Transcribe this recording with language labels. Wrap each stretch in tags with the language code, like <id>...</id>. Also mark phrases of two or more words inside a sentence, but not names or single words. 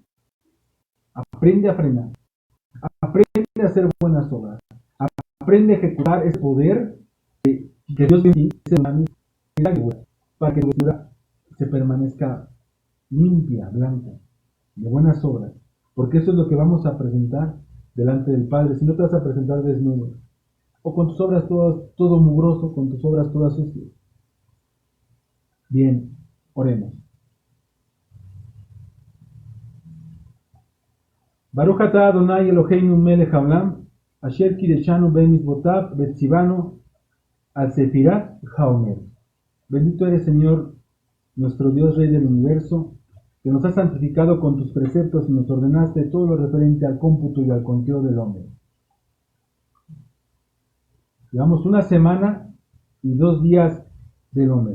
<es>Aprende a frenar, aprende a hacer buenas obras, aprende a ejecutar ese poder que Dios dio para que tu vida se permanezca limpia, blanca, de buenas obras, porque eso es lo que vamos a presentar delante del Padre. Si no te vas a presentar desnudo, o con tus obras todo mugroso, con tus obras todas sucias. Bien, oremos.</es> <he>ברוך אתה אדוני אלוהינו מלך העולם, אשר קדשנו במצוותיו וציוונו על ספירת העומר.</he> <es>Bendito eres, Señor, nuestro Dios, Rey del universo, que nos has santificado con tus preceptos y nos ordenaste todo lo referente al cómputo y al conteo del hombre. Llevamos una semana y 2 días del hombre.</es>